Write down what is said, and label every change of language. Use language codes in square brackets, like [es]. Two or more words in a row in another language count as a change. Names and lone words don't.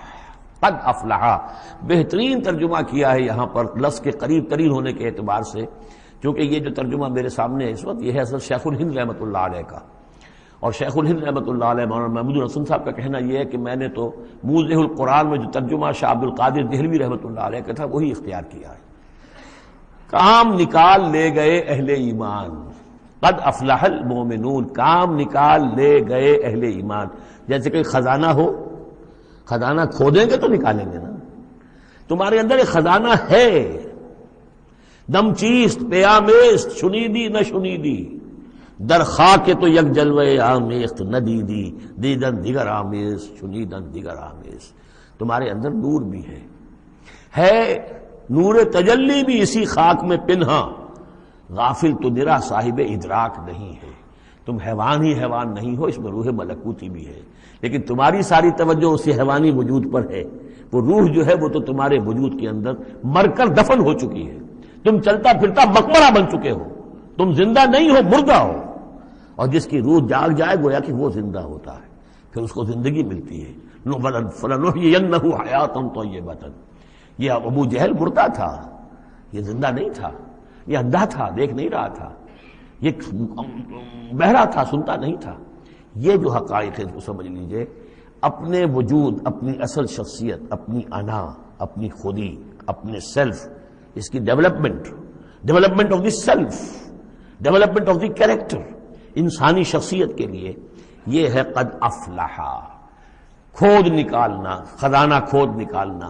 [ar] قد افلح، [ur] بہترین ترجمہ کیا ہے یہاں پر لفظ کے قریب ترین ہونے کے اعتبار سے، چونکہ یہ جو ترجمہ میرے سامنے ہے اس وقت، یہ ہے اصل شیخ الہند رحمۃ اللہ علیہ کا، اور شیخ الہند رحمۃ اللہ علیہ مولانا محمود الحسن صاحب کا کہنا یہ ہے کہ میں نے تو موضح القرآن میں جو ترجمہ شاہ عبد القادر دہلوی رحمۃ اللہ علیہ کا تھا وہی اختیار کیا ہے۔ کام نکال لے گئے اہل ایمان، [ar] قد افلح المومنون، [ur] کام نکال لے گئے اہل ایمان، جیسے کہ خزانہ ہو، خزانہ کھودیں گے تو نکالیں گے نا، تمہارے اندر ایک خزانہ ہے، [fa] دم چیست پیامیست، شنیدی نہ شنیدی، در خاک تو یک جلوے آمیخت نہ دیدی، دیدن دیگر آمیز، شنیدن دیگر آمیز، [ur] تمہارے اندر نور بھی ہے نور تجلی بھی اسی خاک میں پنہا، غافل تو نرا صاحب ادراک نہیں ہے، تم حیوان ہی حیوان نہیں ہو، اس میں روح ملکوتی بھی ہے، لیکن تمہاری ساری توجہ اسی حیوانی وجود پر ہے، وہ روح جو ہے وہ تو تمہارے وجود کے اندر مر کر دفن ہو چکی ہے، تم چلتا پھرتا مقبرہ بن چکے ہو، تم زندہ نہیں ہو، مردہ ہو، اور جس کی روح جاگ جائے گویا کہ وہ زندہ ہوتا ہے، پھر اس کو زندگی ملتی ہے۔ [ar] فَلَنُحْيِيَنَّهُ حَيَاةً طَيِّبَةً، [ur] یہ ابو جہل مردہ تھا، یہ زندہ نہیں تھا، یہ اندھا تھا، دیکھ نہیں رہا تھا، یہ بہرا تھا، سنتا نہیں تھا، یہ جو حقائق ہے اس کو سمجھ لیجئے، اپنے وجود، اپنی اصل شخصیت، اپنی انا، اپنی خودی، اپنے سیلف، اس کی [en] development of the self, development of the character, [ur] انسانی شخصیت کے لیے یہ ہے [ar] قد افلح، [ur] کھود نکالنا، خزانہ کھود نکالنا۔